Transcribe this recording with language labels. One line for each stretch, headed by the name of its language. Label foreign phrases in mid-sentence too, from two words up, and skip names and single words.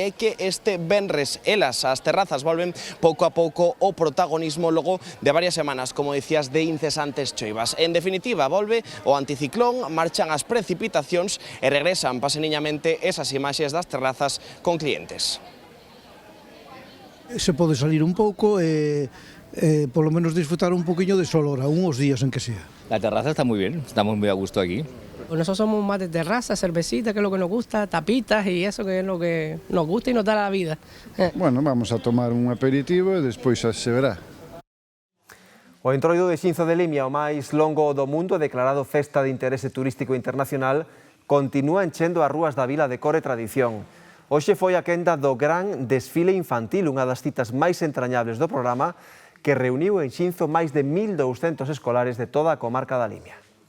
Galician: É que este venres elas, as terrazas, volven pouco a pouco o protagonismo logo de varias semanas, como dicías, de incesantes choivas. En definitiva, volve o anticiclón, marchan as precipitacións e regresan paseniñamente esas imaxes das terrazas con clientes. Se pode salir un pouco e polo menos disfrutar un poquinho de sol
Spanish: ahora, unos días en que sea. La terraza está muy bien, estamos muy a gusto aquí. Pues nosotros somos más de terraza, cervecita, que es lo que nos gusta, tapitas y eso que es lo que nos gusta y nos da la vida. Bueno, vamos a tomar un aperitivo
Galician: e despois xa se verá. O Entroido de Xinzo de Limia, o máis longo do mundo, declarado Festa de Interese Turístico Internacional, continúa enchendo as rúas da vila de cor e tradición. Hoxe foi a quenda do gran desfile infantil, unha das citas máis entrañables do programa, que reuniu en Xinzo máis de 1.200 escolares de toda a comarca da Limia.